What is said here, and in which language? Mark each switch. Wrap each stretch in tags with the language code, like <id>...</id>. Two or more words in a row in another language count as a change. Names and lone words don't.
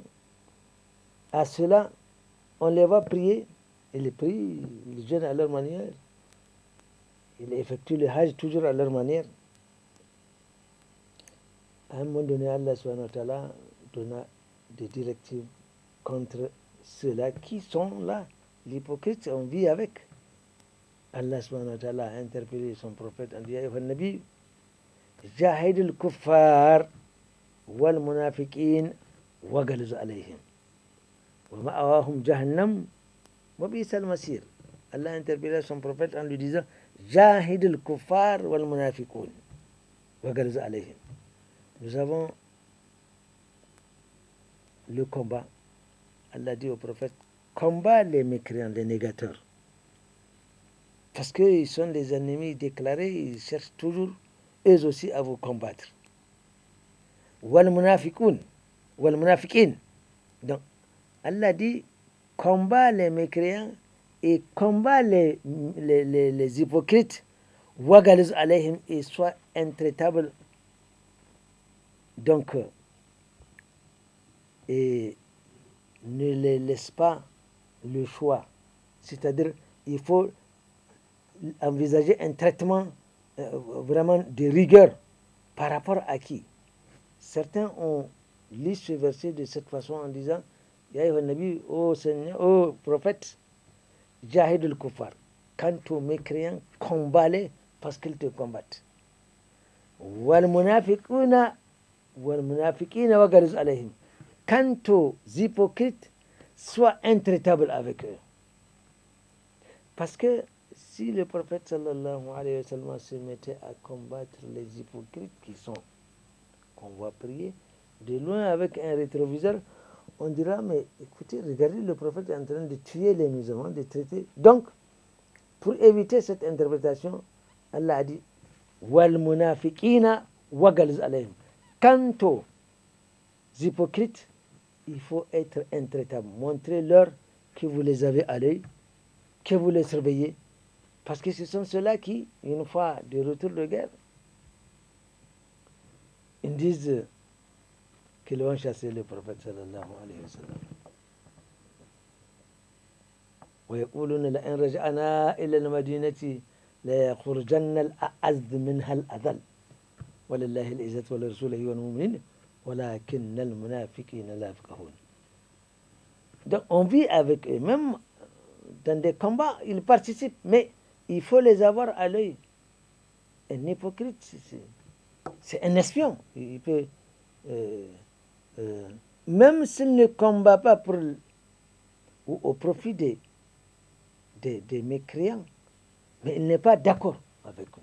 <fr>À cela, on les va prier, et les prient, ils jeûnent à leur manière, ils effectuent le hajj toujours à leur manière. À un moment donné, Allah</fr> <ar>سبحانه وتعالى</ar> <fr>donna des directives contre ceux-là qui sont là. L'hypocrite, on vit avec. Allah</fr> <ar>سبحانه وتعالى</ar> <fr>a interpellé son prophète en disant:</fr> <ar>أيها النبي جاهد الكفار والمنافقين واغلظ عليهم ومأواهم جهنم وبئس المصير.</ar> <fr>Allah a interpellé son prophète en lui disant:</fr> <ar>جاهد الكفار والمنافقون واغلظ عليهم.</ar> <fr>Nous avons le combat. Allah dit au prophète: combat les mécréants, les négateurs. Parce qu'ils sont des ennemis déclarés, ils cherchent toujours, eux aussi, à vous combattre.</fr> <ar>والمنافقون والمنافقين.</ar> <fr>Donc, Allah dit: combat les mécréants et combat les hypocrites.</fr> <ar>واغلظ عليهم,</ar> <fr>et sois intraitable. Donc, et ne les laisse pas le choix. C'est-à-dire, il faut envisager un traitement vraiment de rigueur. Par rapport à qui? Certains ont lu ce verset de cette façon en disant:</fr> <ar>يا أيها النبي,</ar> <fr>ô Seigneur, ô prophète,</fr> <ar>جاهد الكفار.</ar> <fr>Quant aux mécréants, combat-les parce qu'ils te combattent.</fr> <ar>والمنافقون والمنافقين واغلظ عليهم.</ar> <fr>Quant aux hypocrites, sois intraitable avec eux. Parce que si le prophète</fr> <ar>صلى الله عليه وسلم</ar> <fr>se mettait à combattre les hypocrites qu'on voit prier de loin avec un rétroviseur, on dira, mais écoutez, regardez, le prophète est en train de tuer les musulmans, de traiter. Donc, pour éviter cette interprétation, Allah a dit,</fr> <ar>والمنافقين واغلظ عليهم.</ar> <fr>Quant aux hypocrites, il faut être intraitable. Montrez-leur que vous les avez à l'œil, que vous les surveillez. Parce que ce sont ceux-là qui, une fois de retour de guerre, ils disent qu'ils vont chasser le prophète</fr> <ar>صلى الله عليه وسلم. ويقولون لئن رجعنا إلى المدينة ليخرجن الأعز منها الأذل ولله العزة ولرسوله والمؤمنين ولكن المنافقين لا يفقهون.</ar> <fr>Donc on vit avec eux, même dans des combats, ils participent, mais il faut les avoir à l'œil. Un hypocrite, c'est un espion. Il peut, même s'il ne combat pas pour, ou au profit des mécréants, mais il n'est pas d'accord avec vous.</fr>